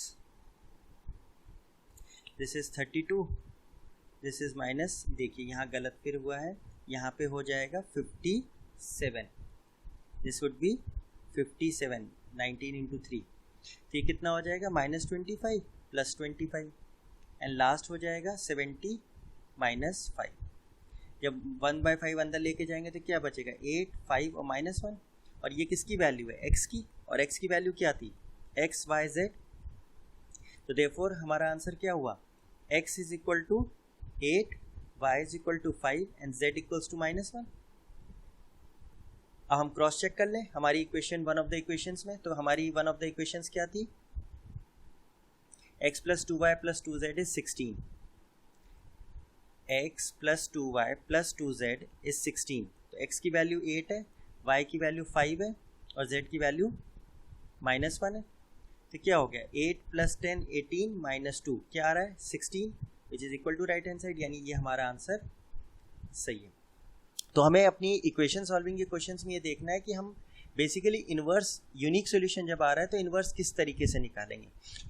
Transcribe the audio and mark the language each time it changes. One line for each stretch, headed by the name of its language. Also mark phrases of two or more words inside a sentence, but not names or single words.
English: this is 32, this is minus,
Hindi: देखिए यहाँ गलत फिर हुआ है, यहाँ पे हो जाएगा 57,
English: this would be 57, 19 into 3,
Hindi: तो ये कितना हो जाएगा,
English: minus 25 plus 25, and last
Hindi: हो जाएगा 70 माइनस 5। जब 1/5 अंदर लेके जाएंगे तो क्या बचेगा, 8 5 और माइनस 1, और ये किसकी वैल्यू है, x की, और x की वैल्यू क्या थी, x y z। तो देयरफॉर हमारा आंसर क्या हुआ,
English: x is equal to 8, y is equal to 5 and z equals to -1.
Hindi: अब हम
English: cross check
Hindi: कर लें हमारी इक्वेशन,
English: one of the equations
Hindi: में, तो हमारी
English: one of the equations
Hindi: क्या थी,
English: x plus 2y plus 2z is 16, x plus 2y plus 2z is 16,
Hindi: तो x की वैल्यू 8 है, y की वैल्यू 5 है, और z की वैल्यू -1 है, तो क्या हो गया, 8 plus 10 18 minus 2 क्या आ रहा है, 16,
English: which is equal to right hand side,
Hindi: यानी ये हमारा आंसर सही है। तो हमें अपनी
English: equation solving
Hindi: के क्वेश्चंस में ये देखना है कि हम बेसिकली
English: inverse unique solution
Hindi: जब आ रहा है तो इन्वर्स किस तरीके से निकालेंगे।